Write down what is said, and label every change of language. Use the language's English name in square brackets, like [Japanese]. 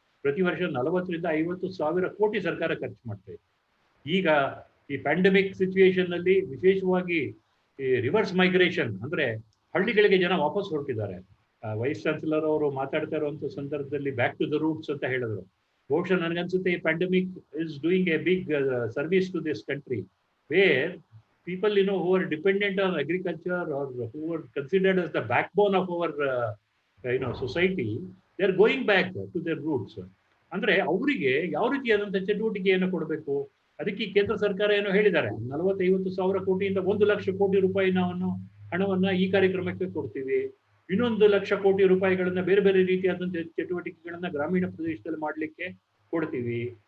[Kannada] ಪ್ರತಿ ವರ್ಷ 40ರಿಂದ 50 ಸಾವಿರ ಕೋಟಿ ಸರ್ಕಾರ ಖರ್ಚು ಮಾಡ್ತಾ ಇದೆ. ಈಗ ಈ ಪ್ಯಾಂಡಮಿಕ್ ಸಿಚುವೇಶನ್ ನಲ್ಲಿ ವಿಶೇಷವಾಗಿ ಈ ರಿವರ್ಸ್ ಮೈಗ್ರೇಷನ್, ಅಂದ್ರೆ ಹಳ್ಳಿಗಳಿಗೆ ಜನ ವಾಪಸ್ ಹೊರಟಿದ್ದಾರೆ. ವೈಸ್ ಚಾನ್ಸಲರ್ ಅವರು ಮಾತಾಡ್ತಾ ಇರುವಂತ ಸಂದರ್ಭದಲ್ಲಿ [English] back to the roots [Kannada] ಅಂತ ಹೇಳಿದ್ರು. ಬಹುಶಃ ನನಗನ್ಸುತ್ತೆ ಈ [English] Pandemic is doing a big service to this country, where people who are dependent on agriculture or who are considered as the backbone of our society, they are going back to their roots. [Kannada] ಅಂದ್ರೆ ಅವರಿಗೆ ಯಾವ ರೀತಿಯಾದಂತಹ ಚಟುವಟಿಕೆಯನ್ನು ಕೊಡಬೇಕು, ಅದಕ್ಕೆ ಕೇಂದ್ರ ಸರ್ಕಾರ ಏನೋ ಹೇಳಿದ್ದಾರೆ, 40-50 ಸಾವಿರ ಕೋಟಿಯಿಂದ 1 ಲಕ್ಷ ಕೋಟಿ ರೂಪಾಯಿ ಹಣವನ್ನ ಈ ಕಾರ್ಯಕ್ರಮಕ್ಕೆ ಕೊಡ್ತೀವಿ, ಇನ್ನೊಂದು 1 ಲಕ್ಷ ಕೋಟಿ ರೂಪಾಯಿಗಳನ್ನ ಬೇರೆ ಬೇರೆ ರೀತಿಯಾದಂತಹ ಚಟುವಟಿಕೆಗಳನ್ನ ಗ್ರಾಮೀಣ ಪ್ರದೇಶದಲ್ಲಿ ಮಾಡ್ಲಿಕ್ಕೆ ಕೊಡ್ತೀವಿ.